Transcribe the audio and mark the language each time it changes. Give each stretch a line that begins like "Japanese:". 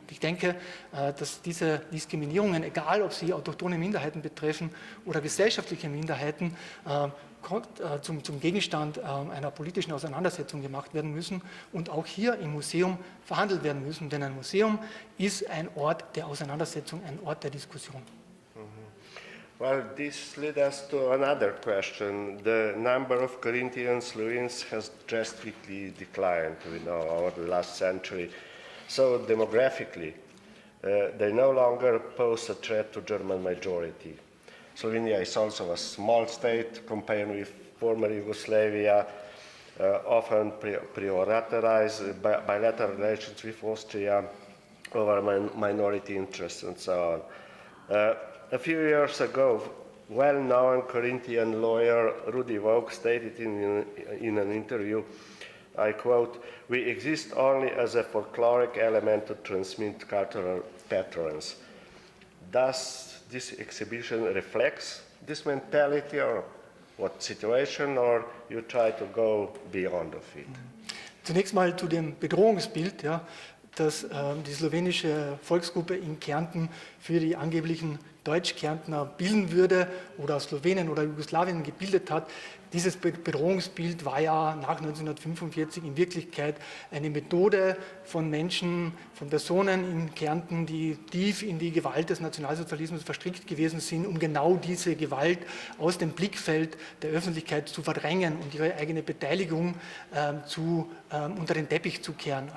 German: Ich denke, dass diese Diskriminierungen, egal ob sie autochthone Minderheiten betreffen oder gesellschaftliche Minderheiten, zum Gegenstand einer politischen Auseinandersetzung gemacht werden müssen und auch hier im Museum verhandelt werden müssen. Denn ein Museum ist ein Ort der Auseinandersetzung, ein Ort der Diskussion.
English: Well, this leads us to another question. The number of Carinthian Slovenes has drastically declined, we know, over the last century. So demographically, they no longer pose a threat to German majority. Slovenia is also a small state compared with former Yugoslavia, often prioritize bilateral relations with Austria over minority interests and so on. A few years ago, well-known Corinthian lawyer Rudy Vogt stated in an interview, I quote, "We exist only as a folkloric element to transmit cultural patterns." Does this exhibition reflects this mentality, or what situation, or you try to go beyond of it?
German: Zunächst mal zu dem Bedrohungsbild, ja, das die slowenische Volksgruppe in Kärnten für die angeblichen Deutschkärntner bilden würde oder Slowenien oder Jugoslawien gebildet hat. Dieses Bedrohungsbild war ja nach 1945 in Wirklichkeit eine Methode von Menschen, von Personen in Kärnten, die tief in die Gewalt des Nationalsozialismus verstrickt gewesen sind, um genau diese Gewalt aus dem Blickfeld der Öffentlichkeit zu verdrängen und ihre eigene Beteiligung unter den Teppich zu kehren.